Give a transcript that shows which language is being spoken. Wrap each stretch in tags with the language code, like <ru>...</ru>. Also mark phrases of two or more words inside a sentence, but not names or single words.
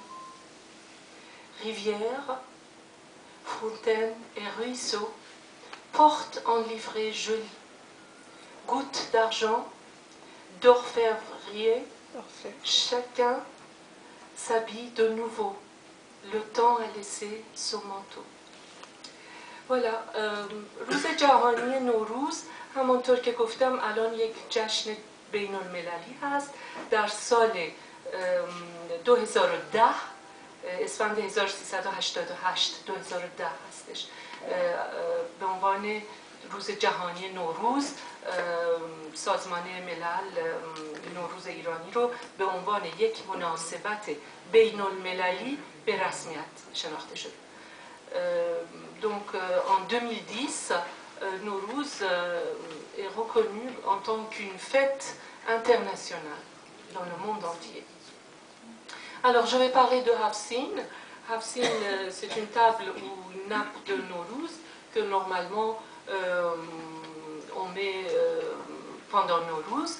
<fr>Rivières, fontaines et ruisseaux portent en livrée jolie gouttes d'argent, d'orfèvrerie. Chacun s'habille de nouveau. Le temps a laissé son manteau. Voilà,</fr> <fa>روز جهانی نوروز همانطور که گفتم الان یک جشن بین المللی هست. در سال 2010 اسفند 1388 2010 هستش به عنوان روز جهانی نوروز سازمان ملل نوروز ایرانی رو به عنوان یک مناسبت بین المللی به رسمیت شناخته شد.</fa> <fr>Donc en 2010, Nowruz est reconnu en tant qu'une fête internationale dans le monde entier. Alors je vais parler de Hafsin. Hafsin, c'est une table ou une nappe de Nowruz que normalement on met pendant Nowruz.</fr>